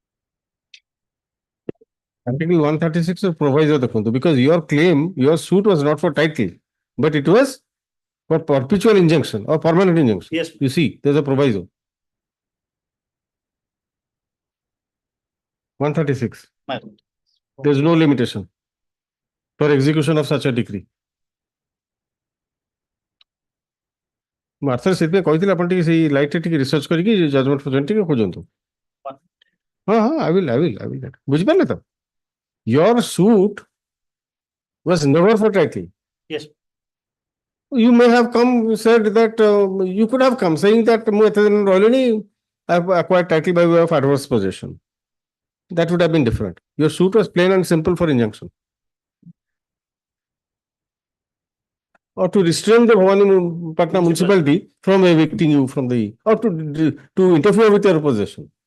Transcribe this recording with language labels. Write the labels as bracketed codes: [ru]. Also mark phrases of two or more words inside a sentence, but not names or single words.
[en] Article 136 of proviso the because your claim, your suit was not for title, but it was for perpetual injunction or permanent injunction. Yes. You see, there's a proviso. 136. my There's no limitation for execution of such a decree. [or] ମାର୍ଥର ସେଥିପାଇଁ କହିଥିଲି ଆପଣ ଟିକେ ସେଇ ଲାଇଟରେ ଟିକେ ରିସର୍ଚ୍ଚ କରିକି ଜଜମେଣ୍ଟ ଫଜମେଣ୍ଟ ଟିକେ ଖୋଜନ୍ତୁ। ହଁ ହଁ [en] I will [or] ବୁଝିପାରିଲେ ତ? [en] Your suit was never for title. Yes. You may have come said that you could have come saying that [or] ମୁଁ ଏତେ ଦିନ ରହିଲିଣି [en] I have acquired title by way of adverse possession. That would have been different. Your suit was plain and simple for injunction. Or to restrain the Bhavani Patna municipality from evicting you from the, or to interfere with your possession.